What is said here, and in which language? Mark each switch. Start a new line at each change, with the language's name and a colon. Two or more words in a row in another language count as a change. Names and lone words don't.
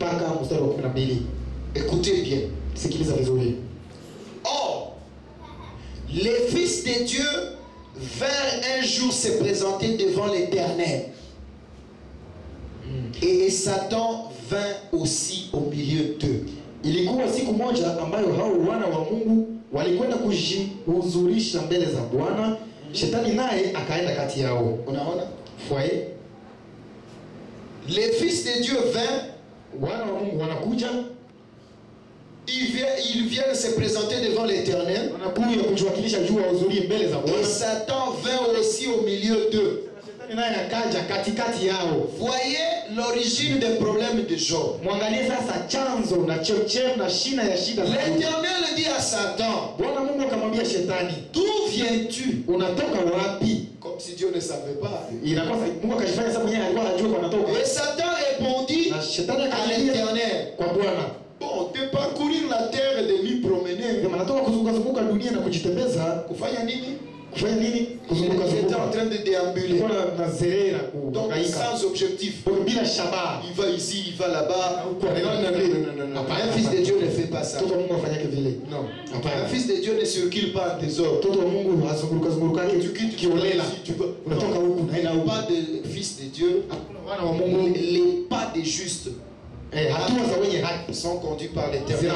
French: Écoutez bien. Or, les fils de Dieu vinrent un jour se présenter devant l'Éternel. Et Satan vint aussi au milieu d'eux.
Swahili: Ilikuwa siku moja ambayo hao wana wa Mungu walikwenda kujihuzurisha mbele za Bwana. Shetani naye akaenda kati yao. Unaona?
French: Voyez? Les fils de Dieu vinrent,
Swahili: wana wa Mungu wanakuja,
French: ils viennent se présenter devant l'Éternel.
Swahili: Wanakuja kujiwakilisha juu wahuzurie mbele za Bwana.
French: Et Satan vint aussi au milieu d'eux.
Swahili: Shetani naye akaja katikati yao.
French: Voyez l'origine des problèmes de Job.
Swahili: Mwangalie sasa chanzo na chemchem na shina ya shida.
French: L'Éternel dit à Satan,
Swahili: Bwana Mungu akamwambia Shetani,
French: d'où viens-tu?
Swahili: Unatoka wapi?
French: Comme si Dieu ne savait pas.
Swahili: Inakosa Mungu akajifanya sasa mwenyewe alikuwa anajua kwa anatoka.
French: Et Satan répondit à l'Éternel,
Swahili: kwa Bwana,
French: bon, de parcourir la terre et de m'y promener.
Swahili: Anatoka kuzunguka dunia na kujitembeza. Kufanya nini? Kufanya nini? Kuzunguka
French: J'étais en train de déambuler. Donc sans objectif.
Swahili: Bila shabaha.
French: Il va ici, il va là-bas. Non. Un fils de Dieu ne fait pas ça. Non. Un fils de Dieu ne circule pas en désordre. Tu quittes, tu vas. Pas de fils de Dieu. Les pas des justes sont conduits par l'Éternel.